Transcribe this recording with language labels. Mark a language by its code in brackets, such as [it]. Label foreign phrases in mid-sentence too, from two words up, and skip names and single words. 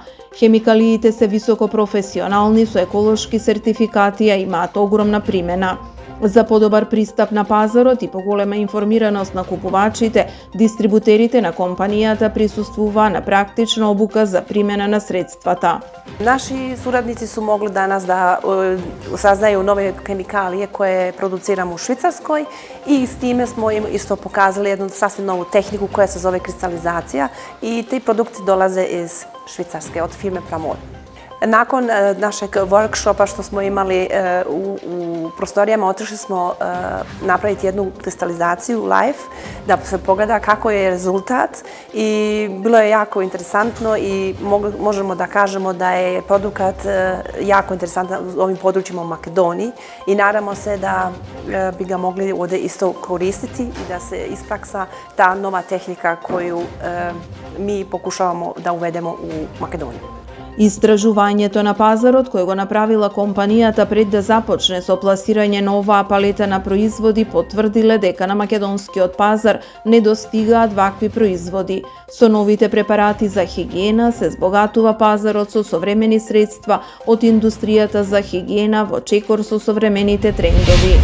[mk] Хемикалиите се високо професионални со еколошки сертификати, а имаат огромна примена. За подобар пристап на пазарот и поголема информираност на купувачите, дистрибутерите на компанијата присуствуваа на практична обука за примена на средствата. [hr] Naši suradnici su mogli danas da saznaju novi hemikalije koje produciramo u Švicarskoj i s time smo im isto pokazali jednu sasvim novu tehniku koja se zove kristalizacija i ti produkti dolaze iz Švicarske od firme Pramod. Nakon našeg workshopa što smo imali u prostorijama, otišli smo napraviti jednu kristalizaciju live, da se pogleda kako je rezultat i bilo je jako interesantno i možemo da kažemo da je produkat jako interesantan u ovim područjima u Makedoniji i nadamo se da bi ga mogli ovdje isto koristiti i da se ispraksa ta nova tehnika koju mi pokušavamo da uvedemo u Makedoniju. [mk] Истражувањето на пазарот кој го направила компанијата пред да започне со пласирање на оваа палета на производи потврдиле дека на македонскиот пазар не достигаат вакви производи. Со новите препарати за хигиена се збогатува пазарот со современи средства од индустријата за хигиена во чекор со современите трендови.